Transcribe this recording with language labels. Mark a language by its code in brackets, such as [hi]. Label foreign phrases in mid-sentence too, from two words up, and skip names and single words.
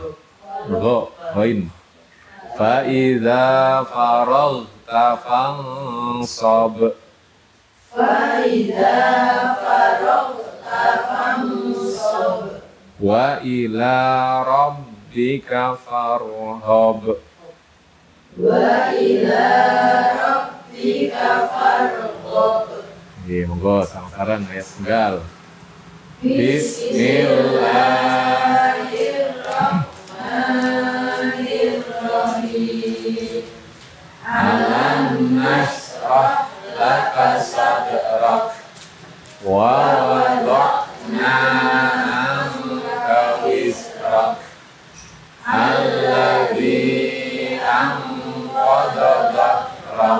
[ar] غين. فإذا فرغت فانصب. فإذا فرغت فانصب. وإلى ربك فارغب. وإلى ربك فارغب. [jv] Monggo samaran ayat tunggal. Bismillahirrahmanirrahim. [ar] ألم نشرح لك صدرك. ووضعنا عنك وزرك. الذي أنقض ظهرك.